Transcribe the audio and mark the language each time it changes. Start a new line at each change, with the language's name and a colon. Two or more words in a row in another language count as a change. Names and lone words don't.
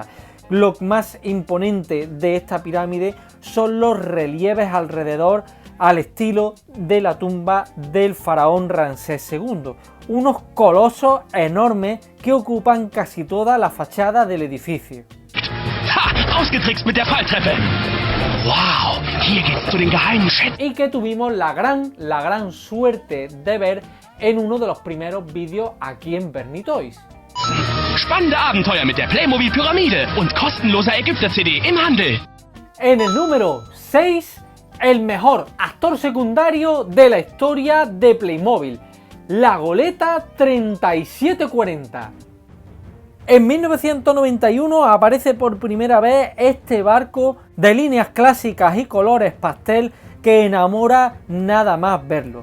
Spanish: Lo más imponente de esta pirámide son los relieves alrededor al estilo de la tumba del faraón Ramsés II. Unos colosos enormes que ocupan casi toda la fachada del edificio. Ha!
German: Ausgetrickst mit der Falltreppe. Wow, hier geht's zu den geheimen Schätzen.
Spanish: Y que tuvimos la gran suerte de ver en uno de los primeros vídeos aquí en Bernie Toys.
German: Spannende Abenteuer mit der Playmobil Pyramide und kostenloser Ägypter-CD im Handel.
Spanish: En el número 6, el mejor actor secundario de la historia de Playmobil, la goleta 3740. En 1991 aparece por primera vez este barco de líneas clásicas y colores pastel que enamora nada más verlo.